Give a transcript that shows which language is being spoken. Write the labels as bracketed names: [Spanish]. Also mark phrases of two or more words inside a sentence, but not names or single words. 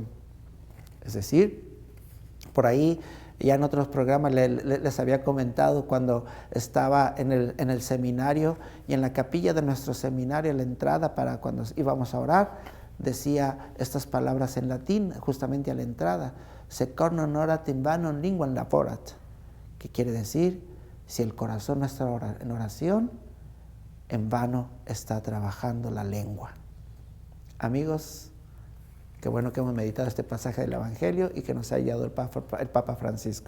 [Spanish] Es decir, por ahí ya en otros programas les había comentado cuando estaba en el seminario, y en la capilla de nuestro seminario, la entrada para cuando íbamos a orar, decía estas palabras en latín, justamente a la entrada: [Latin] secor non orat in vano linguam laborat, [Spanish] que quiere decir, si el corazón no está en oración, en vano está trabajando la lengua. Amigos, qué bueno que hemos meditado este pasaje del Evangelio y que nos ha guiado el Papa Francisco.